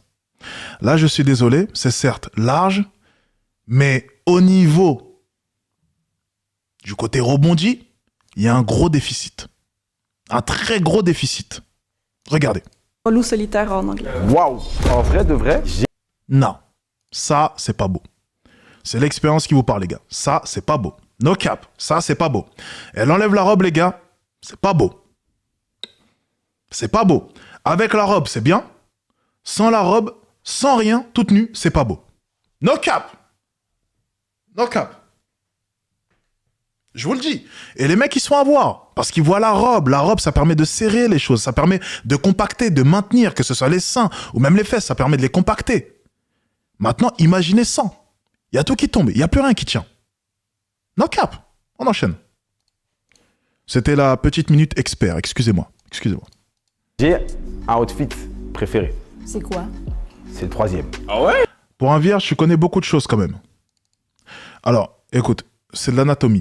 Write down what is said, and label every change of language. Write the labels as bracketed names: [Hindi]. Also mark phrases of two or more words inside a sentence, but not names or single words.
[French] Là, je suis désolé, c'est certes large, mais au niveau du côté rebondi, il y a un gros déficit. Un très gros déficit. Regardez. Loup solitaire en anglais. Waouh! En vrai, de vrai, Non, ça, c'est pas beau. C'est l'expérience qui vous parle, les gars. Ça, c'est pas beau. [English] No cap, [French] ça, c'est pas beau. Elle enlève la robe, les gars. C'est pas beau. C'est pas beau. Avec la robe, c'est bien. Sans la robe, sans rien, toute nue, c'est pas beau. [English] No cap. No cap. [French] Je vous le dis. Et les mecs, ils se font avoir. Parce qu'ils voient la robe. La robe, ça permet de serrer les choses. Ça permet de compacter, de maintenir, que ce soit les seins ou même les fesses. Ça permet de les compacter. Maintenant, imaginez sans. Il y a tout qui tombe. Il n'y a plus rien qui tient. [English] No cap. [French] On enchaîne. C'était la petite minute expert. Excusez-moi. Excusez-moi. j'ai un outfit préféré. C'est quoi? C'est le 3e. Ah ouais? Pour un vierge, je connais beaucoup de choses quand même. Alors, écoute, c'est de l'anatomie.